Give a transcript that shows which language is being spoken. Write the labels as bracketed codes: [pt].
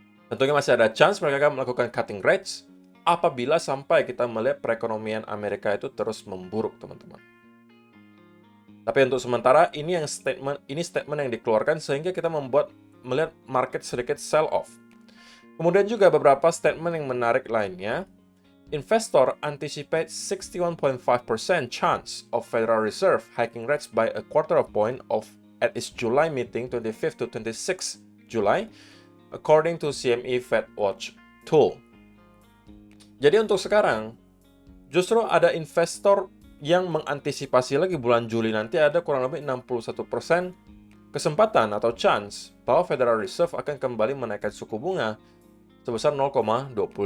[id] Tentunya masih ada chance mereka akan melakukan cutting rates apabila sampai kita melihat perekonomian Amerika itu terus memburuk, teman-teman. Tapi untuk sementara ini statement yang dikeluarkan sehingga kita melihat market sedikit sell off. Kemudian juga beberapa statement yang menarik lainnya. [en] Investor anticipate 61.5% chance of Federal Reserve hiking rates by a quarter of point at its July meeting 25th to 26th July according to CME Fed Watch tool. [id] Jadi untuk sekarang justru ada investor yang mengantisipasi lagi bulan Juli nanti ada kurang lebih 61% kesempatan atau chance bahwa Federal Reserve akan kembali menaikkan suku bunga sebesar 0,25%.